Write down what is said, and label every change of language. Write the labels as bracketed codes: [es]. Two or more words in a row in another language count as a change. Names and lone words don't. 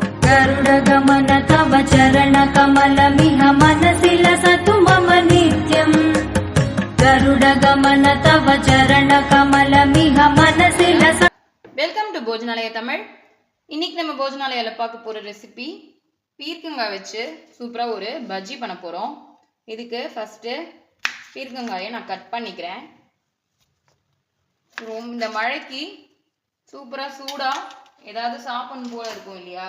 [sa] गरुडगमन तव चरणकमलमिह मनसि लसतु मम नित्यम् गरुडगमन तव चरणकमलमिह मनसि लसतु। [ta] வெல்கம் டு போஜனாலயா தமிழ். இன்னைக்கு நம்ம போஜனாலயால பார்க்க போற ரெசிபி பீர்க்கங்காய் வச்சு சூப்பரா ஒரு பஜ்ஜி பண்ண போறோம். இதுக்கு ஃபர்ஸ்ட் பீர்க்கங்காயை நான் கட் பண்ணிக்கிறேன். இந்த மழைக்கு சூப்பரா சூடா ஏதாவது சாப்பிடணும் போல இருக்கும் இல்லையா?